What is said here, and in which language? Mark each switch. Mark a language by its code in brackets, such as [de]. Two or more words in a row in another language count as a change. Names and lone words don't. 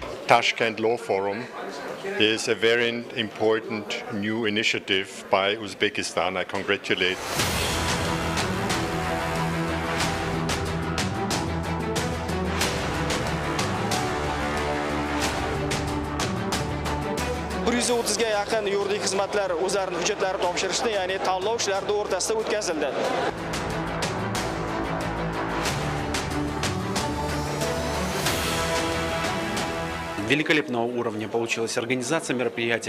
[en] Tashkent Law Forum is a very important new initiative by Uzbekistan. I congratulate. [uz] ga yaqin yuridik xizmatlar o'zlarining hujjatlari topshirishni, ya'ni tanlov ishlarida o'rtasida o'tkazildi. [ru] Великолепного уровня получилась организация мероприятия.